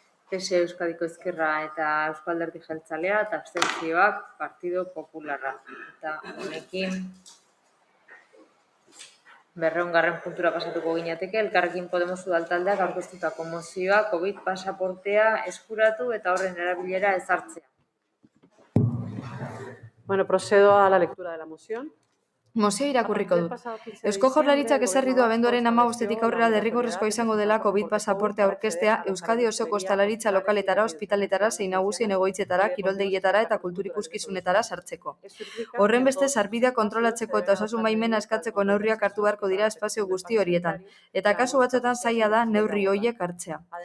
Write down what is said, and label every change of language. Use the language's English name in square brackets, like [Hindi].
[Basque] PSE Euskadiko Ezkerra eta Eusko Alderdi Jeltzalea eta abstentzioak Partido Popularra. Eta honekin 200. puntura pasatuko ginateke, Elkarrekin Podemos udaltaldeak aurkeztutako mozioa COVID pasaportea eskuratu eta horren erabilera ezartzea. [Spanish] Bueno, procedo a la lectura de la moción. [Basque] Mozioa irakurriko dut. Eusko Jaurlaritzak ezarri du abenduaren 15etik aurrera derrigorrezkoa izango dela COVID pasaportea aurkeztea Euskadi osoko ostalaritza lokaletara, ospitaletara, zein nagusien egoitzetara, kiroldegietara eta kulturikuskizunetara sartzeko. Horren beste sarbidea kontrolatzeko eta osasun baimena eskatzeko neurriak hartu beharko dira espazio guzti horietan, eta kasu batzuetan zaila da neurri horiek hartzea.